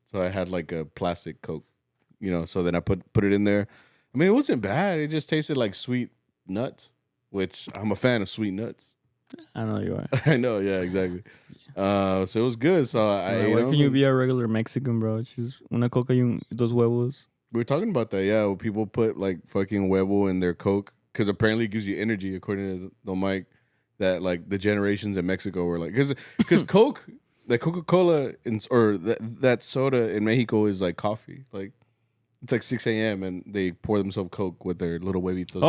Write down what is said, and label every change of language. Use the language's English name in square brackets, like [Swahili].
[English] So I had like a plastic Coke, So then I put it in there. I mean, it wasn't bad. It just tasted like sweet nuts, which I'm a fan of sweet nuts. I know you are. I know. Yeah, exactly. So it was good. So I. Why can you be a regular Mexican, bro? Just [Spanish] una coca y dos huevos. [English] We were talking about that, yeah. Well, people put like fucking huevo in their Coke because apparently it gives you energy, according to the Mike. That like the generations in Mexico were like, because Coke, the Coca-Cola or that soda in Mexico is like coffee. Like it's like 6 a.m. and they pour themselves Coke with their little huevitos.